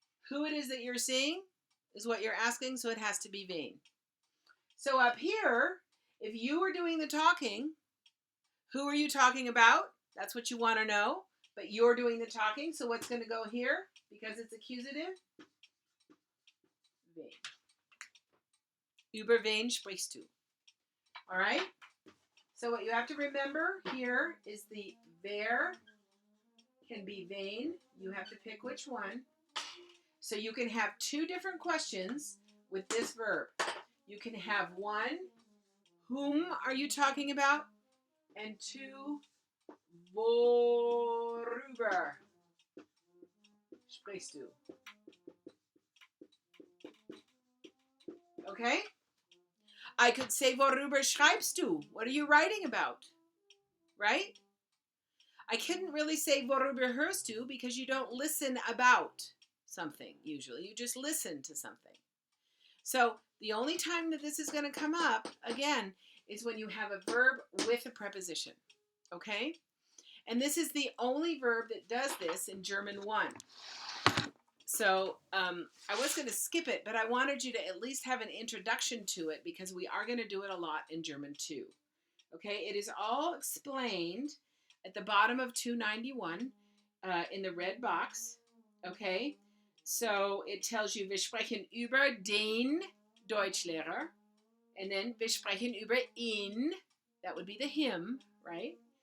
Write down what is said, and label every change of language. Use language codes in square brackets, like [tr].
[en] Who it is that you're seeing is what you're asking, so it has to be wen. So up here, if you were doing the talking, who are you talking about? That's what you want to know. But you're doing the talking, so what's going to go here? Because it's accusative? [de] Wen. Über wen sprichst du? All right? [en] So what you have to remember here is the wer can be vain. You have to pick which one. So you can have two different questions with this verb. You can have one, whom are you talking about? And two, [de] worüber sprichst du? [en] Okay? I could say, [de] worüber schreibst du? [en] What are you writing about? Right? I couldn't really say, [de] worüber hörst du? [en] Because you don't listen about something, usually. You just listen to something. So the only time that this is going to come up, again, is when you have a verb with a preposition. Okay? And this is the only verb that does this in German 1. So I was going to skip it, but I wanted you to at least have an introduction to it because we are going to do it a lot in German 2. Okay, it is all explained at the bottom of 291 in the red box. Okay, so it tells you, [de] wir sprechen über den Deutschlehrer. [en] And then [de] wir sprechen über ihn. [en] That would be the him, right?